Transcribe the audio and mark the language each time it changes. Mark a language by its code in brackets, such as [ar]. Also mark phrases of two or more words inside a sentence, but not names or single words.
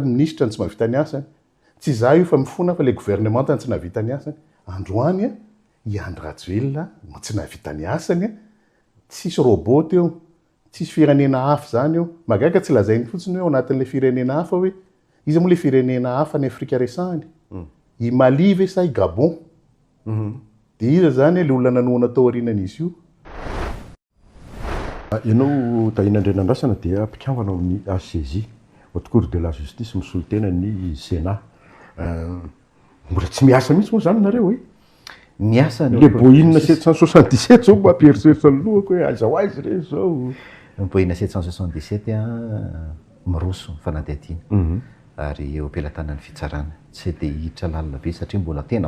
[mg] ny ministra ny tsy mahavita ny asany tsy za io fa mifona fa [fr] le gouvernement [mg] ny tsy nahavita ny asany androany i Andry Rajoelina no tsy nahavita ny asany tsisy robot teo tsisy firenena hafa zany eo magaga tsy lazainy fotsiny hoe ao anatin'le firenena hafa hoe izy moa le firenena hafa ny Afrika resahany i Mali ve sa i Gabon dia iza zany le olona nanohana tao aorianan'izy io ianao Tahiana Andrasana dia mpikambana amin'ny ACJ [fr] haute cour de la justice [mg] misolo tena ny Sénat mbola tsy miasa mihitsy moa zany nareo hoe miasa le boina 777 zao mba ampieritreritra ny lohako hoe aiza ho aizy re zao boina 777 miroso fanadihadiana ary eo ampelantanan'ny fitsarana tsy dia hiditra lalina be satria mbola tena